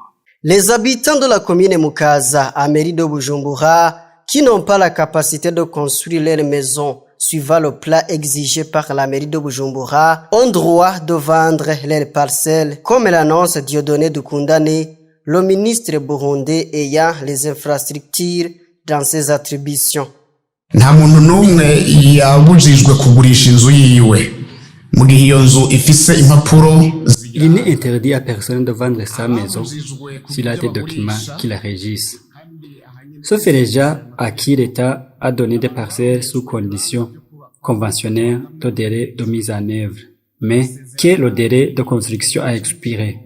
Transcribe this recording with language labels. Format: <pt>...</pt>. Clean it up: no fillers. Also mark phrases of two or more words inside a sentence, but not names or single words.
<fr>Les habitants de la commune Mukaza, à mairie de Bujumbura, qui n'ont pas la capacité de construire leur maison suivant le plan exigé par la mairie de Bujumbura, ont droit de vendre leurs parcelles, comme l'annonce Dieudonné Dokundane, le ministre burundais ayant les infrastructures dans ses attributions.</fr> <rn>nta muntu n'umwe yabujijwe kugurisha inzu yiwe mu gihe iyo nzu ifise impapuro.</rn> <fr>Il n'est interdit à personne de vendre sa maison s'il a des documents qui la régissent. Sauf les gens à qui l'État a donné des parcelles sous conditions conventionnelles de délai de mise en œuvre, mais que le délai de construction a expiré.</fr>